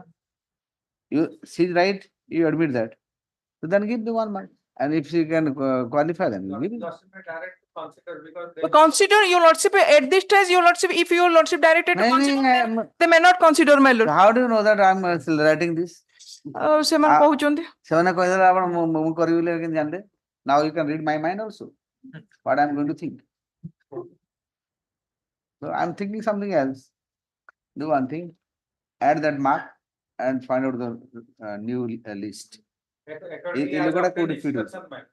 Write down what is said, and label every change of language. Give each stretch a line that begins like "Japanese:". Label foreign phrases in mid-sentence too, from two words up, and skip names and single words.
English: She is right, you admit that. So then give the 1 mark. And if she can qualify, then give it. Consider your lordship at this stage, your lordship, if your lordship directed to consider, they may not consider, my lord. So how do you know that I am writing this?
Odia: ସେମାନେ କହୁଛନ୍ତି ସେମାନେ କହିଦେଲେ ଆପଣ ମୁଁ କରିବି ବୋଲି କେମିତି ଜାଣିଲେ?
English: Now you can read my mind also. What I am going to think. So I am thinking something else. Do one thing, add that mark and find out the new list. Accordingly, You I look at a obtained code if you do. instruction, ma'am.